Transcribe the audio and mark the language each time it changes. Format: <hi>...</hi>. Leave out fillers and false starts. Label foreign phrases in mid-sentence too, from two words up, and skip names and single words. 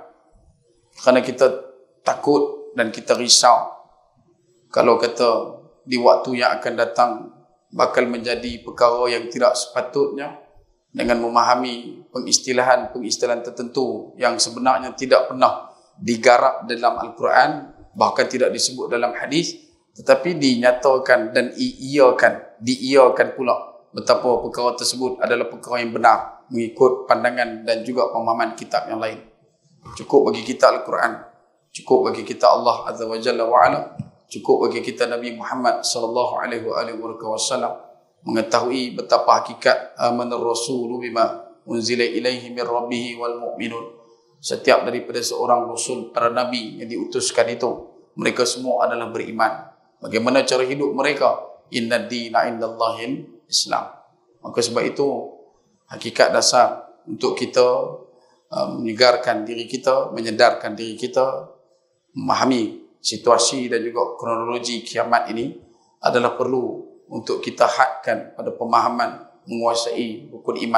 <ms>Kerana kita takut dan kita risau kalau kata di waktu yang akan datang bakal menjadi perkara yang tidak sepatutnya, dengan memahami pengistilahan tertentu yang sebenarnya tidak pernah digarap dalam Al-Quran, bahkan tidak disebut dalam hadis, tetapi dinyatakan dan diiyakan pula betapa perkara tersebut adalah perkara yang benar mengikut pandangan dan juga pemahaman kitab yang lain. Cukup bagi kita Al-Quran, cukup bagi kita Allah</ms> <ar>عز وجل وعلا,</ar> <ms>cukup bagi kita Nabi Muhammad</ms> <ar>صلى الله عليه وسلم</ar> <ms>mengetahui betapa hakikat</ms> <ar>آمن الرسول بما أنزل إليه من ربه والمؤمنون.</ar> <ms>Setiap daripada seorang rasul, para nabi yang diutuskan itu, mereka semua adalah beriman. Bagaimana cara hidup mereka?</ms> <ar>إن الدين عند الله الإسلام.</ar> <ms>Maka sebab itu hakikat dasar untuk kita menyegarkan diri kita, menyedarkan diri kita, memahami situasi dan juga kronologi kiamat ini adalah perlu untuk kita hadkan pada pemahaman menguasai rukun iman.</ms>